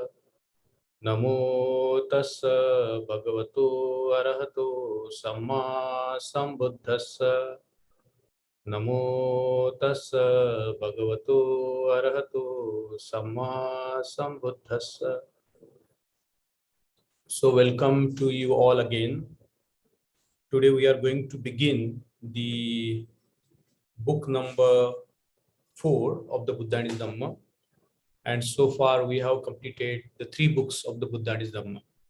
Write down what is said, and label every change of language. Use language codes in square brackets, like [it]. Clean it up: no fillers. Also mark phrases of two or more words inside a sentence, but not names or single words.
[pi] Namo tassa bhagavato arahato samma sambuddhassa. Namo tassa bhagavato arahato samma sambuddhassa. [en] So welcome to you all again. Today we are going to begin the book number 4 of the Buddha and his Dhamma. And so far we have completed the 3 books of the Buddha and his Dhamma.